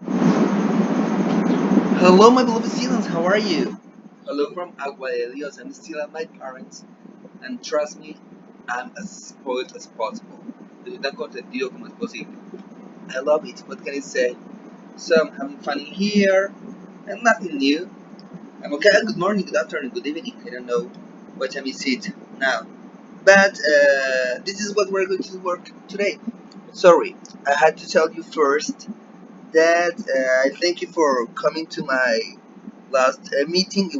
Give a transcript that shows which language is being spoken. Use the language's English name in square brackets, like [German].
[English] Hello, my beloved students, how are you? Hello from Agua de Dios. I'm still at my parents, and trust me, I'm as spoiled as possible. [Spanish] Estoy tan consentido como es posible. [English] I love it, what can I say? So, I'm having fun in here, and nothing new. I'm okay, good morning, good afternoon, good evening. I don't know what time is it now. But, this is what we're going to work today. Sorry, I had to tell you first that I thank you for coming to my last meeting.